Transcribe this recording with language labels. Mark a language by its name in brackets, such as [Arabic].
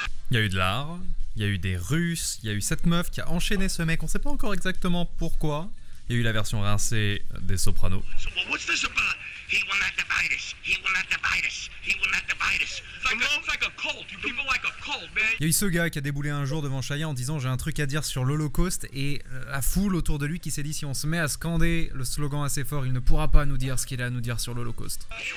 [French] il y a eu de l'art, il y a eu des Russes, il y a eu cette meuf qui a enchaîné ce mec, on sait pas encore exactement pourquoi. Il y a eu la version rincée des Sopranos. [English] So, well, what's this about? He will not divide us. He will not divide us. He will not divide us. It's like a cult. You people like a cult, man. [French] Il y a eu ce gars qui a déboulé un jour devant Shia en disant j'ai un truc à dire sur l'Holocauste et la foule autour de lui qui s'est dit si on se met à scander le slogan assez fort, il ne pourra pas nous dire ce qu'il a à nous dire sur l'Holocauste.